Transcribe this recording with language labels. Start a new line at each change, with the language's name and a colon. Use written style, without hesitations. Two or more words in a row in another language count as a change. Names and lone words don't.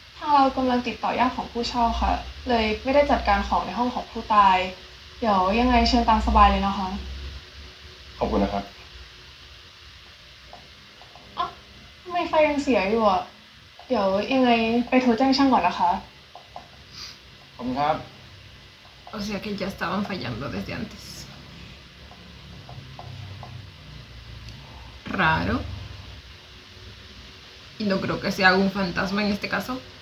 Thai: เรากำลังติดต่อญาติของผู้เช่าค่ะ เลยไม่ได้จัดการของในห้องของผู้ตาย เดี๋ยวยังไงเชิญตามสบายเลยนะคะ ขอบคุณนะครับ เอ้าทำไมไฟยังเสียอยู่อ่ะ เดี๋ยวยังไงไปโทรแจ้งช่างก่อนนะคะ ขอบคุณครับ
Spanish: O sea que ya estaban fallando desde antes. Raro. Y no creo que sea algún fantasma en este caso.